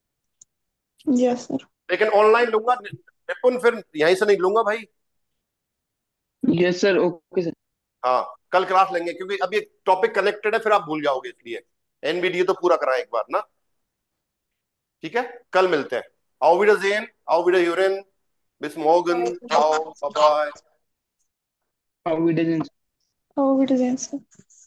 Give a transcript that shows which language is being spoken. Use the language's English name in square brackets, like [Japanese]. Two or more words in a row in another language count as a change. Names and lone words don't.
[English] Yes sir. [Hindi] लेकिन ऑनलाइन लूंगा निपुण, फिर यहीं से नहीं लूंगा भाई। [English] Yes, sir. Okay, sir. [Hindi] हाँ, कल क्लास लेंगे क्योंकि अभी [English] topic connected [Hindi] है, फिर आप भूल जाओगे, इसलिए एनबीडीए तो पूरा कराएं एक बार ना। ठीक है, कल मिलते हैं। [German] Auf Wiedersehen, auf Wiederhören, bis morgen, ciao, [English] bye bye। How it is in Oh, it is answer.